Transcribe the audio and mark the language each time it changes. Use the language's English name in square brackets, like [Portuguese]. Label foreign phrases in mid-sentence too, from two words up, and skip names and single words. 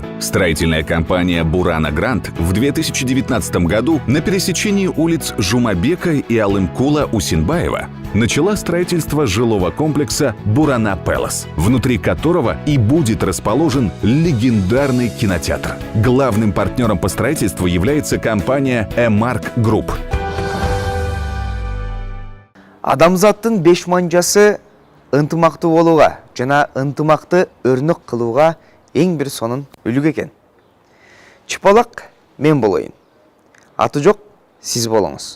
[Russian] Строительная компания «Бурана Грант» в 2019 году на пересечении улиц Жумабека и Алымкула-Усинбаева начала строительство жилого комплекса «Бурана Пэлас», внутри которого и будет расположен легендарный кинотеатр. Главным партнером по строительству является компания «Эмарк Групп». [Kyrgyz] Адамзаттын беш манжасы ынтымактуу болууга жана ынтымакты өрнөк кылууга эң бир сонун үлгү экен. Чыпалак мен болоюн. Аты жок сиз болуңуз.